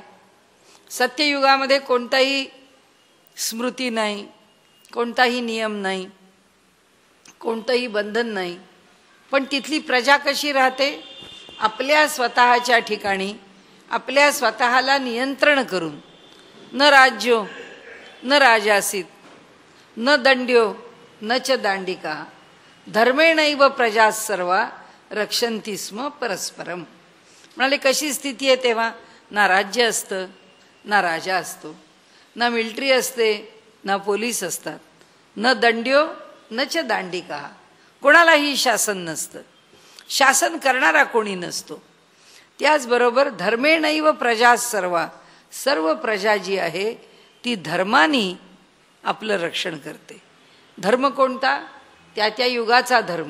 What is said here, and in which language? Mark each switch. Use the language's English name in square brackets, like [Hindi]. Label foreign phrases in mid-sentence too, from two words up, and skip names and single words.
[Marathi] सत्ययुगामध्ये कोणताही स्मृती नाही, कोणताही नियम नाही, कोणतंही बंधन नाही, पण तिथली प्रजा कशी राहते? आपल्या स्वतःच्या ठिकाणी आपल्या स्वतःला नियंत्रण करून, [Sanskrit] न राज्यो न राजासीत न दंड्यो न च दांडिका धर्मेणैव प्रजा सर्वा रक्षन्ति स्म परस्परम। [Marathi] म्हणाले कशी स्थिती आहे तेव्हा? ना राज्य असतं, ना राजा असतो, ना मिलिटरी असते, ना पोलीस असतात, [Sanskrit] न दंड्यो न च दांडिका [Marathi] कोणालाही शासन नसतं, शासन करणारा कोणी नसतो। त्याचबरोबर [Sanskrit] धर्मेणैव प्रजा सर्वा [Marathi] सर्व प्रजा जी आहे ती धर्मानी आपलं रक्षण करते। धर्म कोणता? त्या त्या युगाचा धर्म।